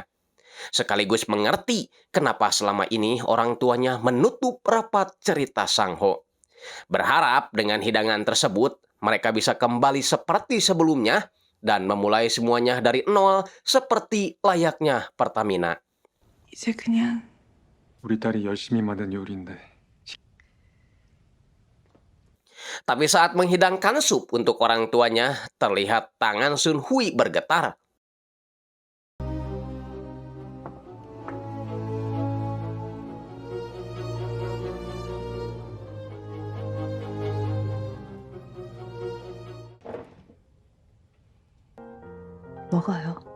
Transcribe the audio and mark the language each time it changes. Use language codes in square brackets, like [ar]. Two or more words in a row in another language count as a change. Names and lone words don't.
[id] Sekaligus mengerti kenapa selama ini orang tuanya menutup rapat cerita Sang Ho. Berharap dengan hidangan tersebut, mereka bisa kembali seperti sebelumnya dan memulai semuanya dari nol seperti layaknya Pertamina. [ko] 이제 그냥 우리 딸이 열심히 만든 요리인데. [id] Tapi saat menghidangkan sup untuk orang tuanya, terlihat tangan Sun Hui bergetar. [ko] 먹어요.